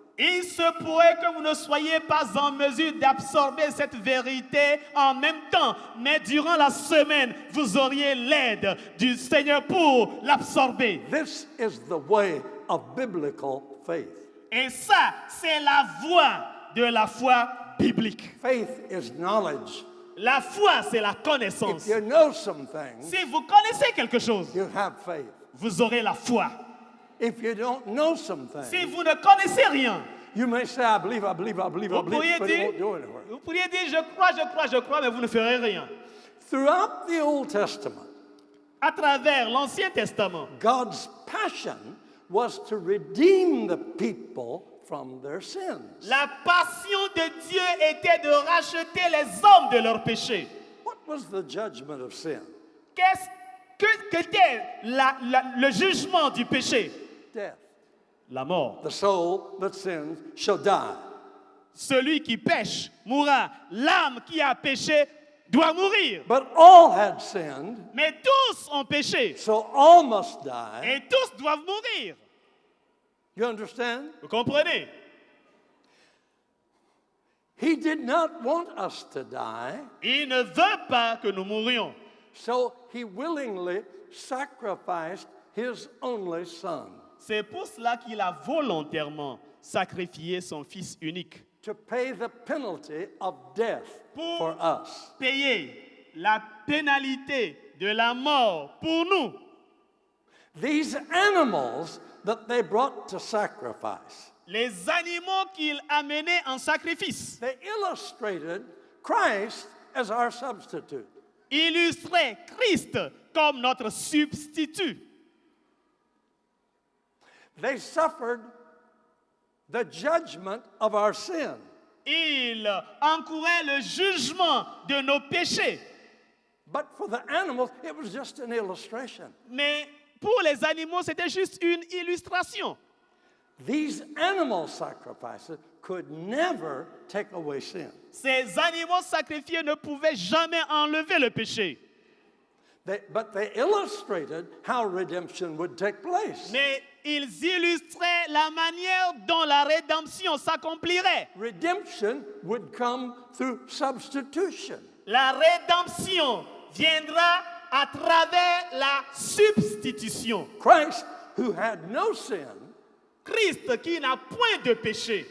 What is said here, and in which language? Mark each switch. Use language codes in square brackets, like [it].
[fr] Il se pourrait que vous ne soyez pas en mesure d'absorber cette vérité en même temps, mais durant la semaine, vous auriez l'aide du Seigneur pour l'absorber. [en] This is the way of biblical faith. [fr] Et ça, c'est la voie de la foi biblique. [en] Faith is knowledge. [fr] La foi, c'est la connaissance. [en] If you know some things, [fr] Si vous connaissez quelque chose, [en] you have faith. [fr] vous aurez la foi. [en] If you don't know some [fr] Si [en] things, [fr] vous ne connaissez rien, [en] you may say, I believe, [fr] vous pourriez [en] but it [fr] dire, [en] won't do anywhere. [fr] je crois, mais vous ne ferez rien. [en] Throughout the Old Testament, [fr] À travers l'Ancien Testament, [en] God's passion was to redeem the people from their sins. [fr] la passion de Dieu était de racheter les hommes de leurs péchés. [en] What was the judgment of sin? [fr] Qu'était le jugement du péché? [en] Death. [fr] La mort. [en] The soul that sins shall die. [fr] Celui qui pêche mourra. L'âme qui a péché doit mourir. [en] But all had sinned, [fr] Mais tous ont péché. [en] so all must die. [fr] Et tous doivent mourir. [en] You understand? [fr] Vous comprenez? [en] He did not want us to die, [fr] Il ne veut pas que nous mourions. [en] so he willingly sacrificed his only son [fr] C'est pour cela qu'il a volontairement sacrifié son fils unique [en] to pay the penalty of death for us. [fr] payer la pénalité de la mort pour nous. [en] These animals that they brought to sacrifice, [fr] Les animaux qu'il amenait en sacrifice [en] they illustrated Christ as our substitute. [fr] illustraient Christ comme notre substitut. [en] They suffered the judgment of our sin. [fr] Il encourait le jugement de nos péchés. [en] But for the animals, it was just an illustration. [fr] Mais pour les animaux, c'était juste une illustration. [en] These animal sacrifices could never take away sin. [fr] Ces animaux sacrifiés ne pouvaient jamais enlever le péché. [en] But they illustrated how redemption would take place. [fr] Mais ils illustraient la manière dont la rédemption s'accomplirait. [en] Redemption would come through substitution. [fr] La rédemption viendra à travers la substitution. [en] Christ, who had no sin, [fr] Christ, qui n'a point de péché,